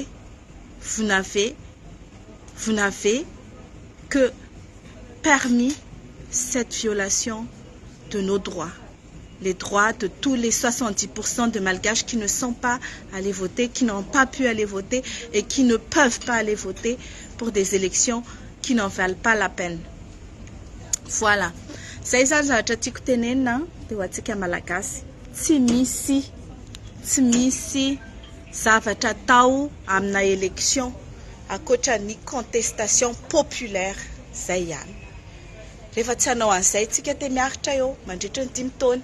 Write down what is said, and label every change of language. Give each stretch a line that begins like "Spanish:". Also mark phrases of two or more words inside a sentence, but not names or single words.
French: Vous n'avez que permis cette violation de nos droits, les droits de tous les 70% de Malgaches qui ne sont pas allés voter, qui n'ont pas pu aller voter et qui ne peuvent pas aller voter pour des élections qui n'en valent pas la peine. Voilà.
Malagasy: Zay zany zavatra tiako tenenina dia ho antsika malagasy. Tsy misy zavatra tao amina élection ankoatra ny
French: contestation populaire
Malagasy: zay ihany. Rehefa tsy hanao an'izay tsika te miaritra eo mandritra ny 5 taona.